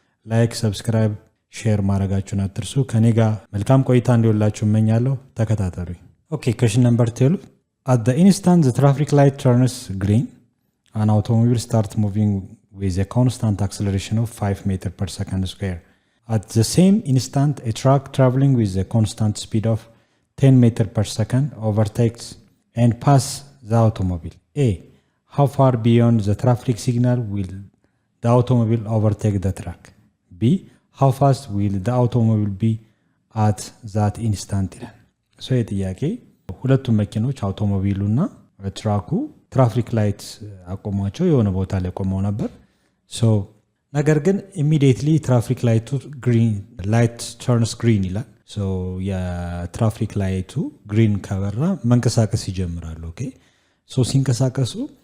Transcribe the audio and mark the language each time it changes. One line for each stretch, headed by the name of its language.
Amharic: ላይክ፣ ሰብስክራይብ፣ ሼር ማድረጋችሁን አትርሱ። ከኔ ጋር መልካም ቆይታ እንዲሆንላችሁ እመኛለሁ። ተከታተሉኝ። ኦኬ
English: question number 12 at the instant the traffic light turns green an automobile starts moving with a constant acceleration of 5 meters per second square. At the same instant a truck traveling with a constant speed of 10 meters per second overtakes and pass the automobile. A. How far beyond the traffic signal will the automobile overtake the truck? B. How fast will the automobile be at that instant?
Amharic: So የጥያቄ ሁለቱም መኪኖች አውቶሞቢሉና ትራኩ ትራፊክ ላይት አቆሟቸው የሆነ ቦታ ላይ ቆመው ነበር። ሶ ነገር ግን ኢሚዲየትሊ ትራፊክ ላይቱ ግሪን ላይት ተርንስ ግሪን ይላል። ሶ የትራፊክ ላይቱ ግሪን ከበራ መንቀሳቀስ ይጀምራሉ። ኦኬ ሶ ሲንቀሳቀሱ